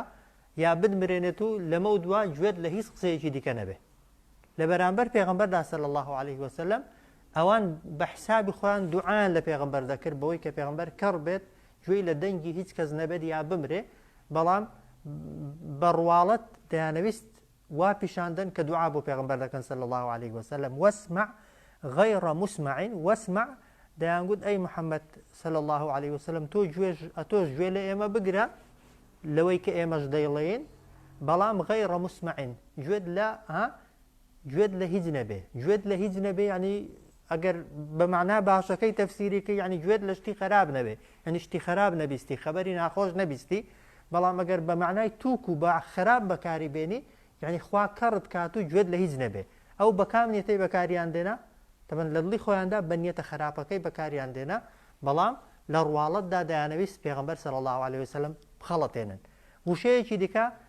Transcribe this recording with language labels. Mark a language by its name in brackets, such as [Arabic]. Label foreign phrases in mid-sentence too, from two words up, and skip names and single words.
[Central Kurdish] یا بمرێنێت و لەمە دووە گوێت لە هیچ قسەیەکی دیکە نەبێ لە بەرامبەر پێغەمبەردا [Arabic] صلی الله عليه وسلم [Central Kurdish] ئەوان بە حسابی خۆیان دوعایان لە پێغەمبەر دەکرد بەوەی کە پێغەمبەر کەڕ بێت گوێی لە دەنگی هیچ کەس نەبێت یا بمرێ بەڵام بەڕواڵەت دەیانەویست وا پیشاندن کە دوعا بۆ پێغەمبەر دەکەن [Arabic] صلی الله عليه وسلم واسمع غير مسمع واسمع [Central Kurdish] دەیانگوت ئەی محەممەد [Arabic] صلی الله عليه وسلم [Central Kurdish] تۆش گوێ لە ئێمە بگرە لەوەی کە ئێمەش دەیڵێن بەڵام [Arabic] غەیڕە موسمعین [Central Kurdish] گوێت لە هیچ نەبێ گوێت لە هیچ نەبێ ینی ئەگەر بە معنا باشەکەی تەفسیریکە ینی گوێت لە شتی خەراب نەبێ ینی شتی خەراب نەبیستی خەبەری ناخۆش نەبیستی بەڵام ئەگەر بە معنای تووک و بە خەراب بەکاری بێنی یعنی خوا کەڕت کات و گوێت لە هیچ نەبێ ئەو بەکام نیەتەی بەکاریان دێنا تەبەن لە دڵی خۆیاندا بە نیەتە خراپەکەی بەکاریان دێنا بەڵام لە ڕواڵەتدا دەیانەویست پێغەمبەر [Arabic] صلی الله عليه وسلم [Central Kurdish] بخەڵەتێنن وشەیەکی دیکە